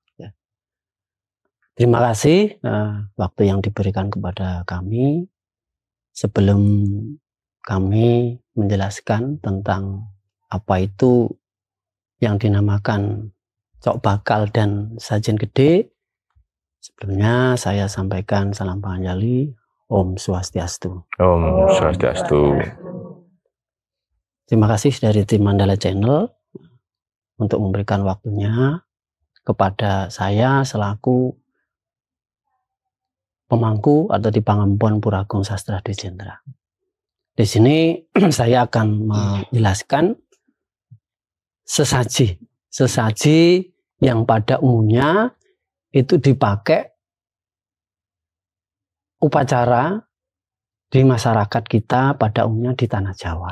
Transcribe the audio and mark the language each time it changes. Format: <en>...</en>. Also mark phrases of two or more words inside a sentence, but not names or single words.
<id>Terima kasih waktu yang diberikan kepada kami. Sebelum kami menjelaskan tentang apa itu yang dinamakan cok bakal dan sajen gede, sebelumnya saya sampaikan salam panjali. Om Swastiastu. Om Swastiastu. Terima kasih dari tim Mandala Channel untuk memberikan waktunya kepada saya selaku pemangku atau di Pangampon Pura Agung Sastra Dwi Jendra. Di sini saya akan menjelaskan sesaji yang pada umumnya itu dipakai upacara di masyarakat kita pada umumnya di tanah Jawa.</id>